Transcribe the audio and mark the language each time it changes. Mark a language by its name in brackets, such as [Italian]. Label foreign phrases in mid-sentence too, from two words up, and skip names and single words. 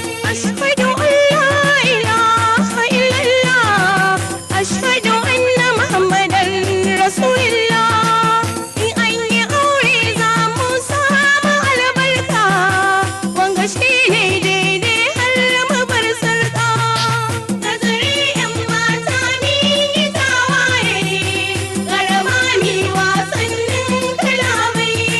[Arabic] أشهد أن لا إله إلا الله. أشهد أن محمدا رسول الله. [Hausa] In an yi aure za mu samu albarka, wanga shi ne daidai har mu bar sarƙa. Nazari yan mata ni ni tawaye, garma ni wasannin kalamai.